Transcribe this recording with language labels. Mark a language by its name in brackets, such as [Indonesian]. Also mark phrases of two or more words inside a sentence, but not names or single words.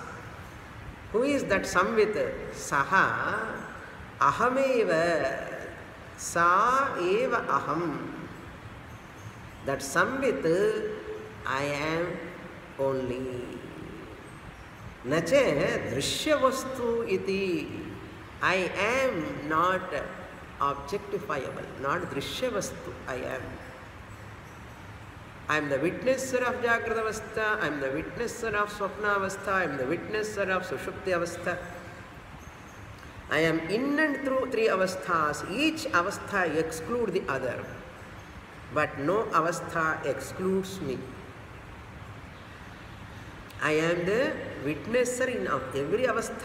[English] Who is that Samvit? [Sanskrit] Saha, Ahameva, Sa eva Aham. [English] That Samvit, I am only. [Sanskrit] Nache Drishya Vastu iti. [English] I am not objectifiable, not [Sanskrit] Drishya Vastu, [English] I am. I am the witnesser of [Sanskrit] Jagrata Avastha, [English] I am the witnesser of [Sanskrit] Swapna Avastha, [English] I am the witnesser of [Sanskrit] Sushupti Avastha. [English] I am in and through three avasthas. Each avastha excludes the other, but no avastha excludes me. I am the witnesser in every avastha.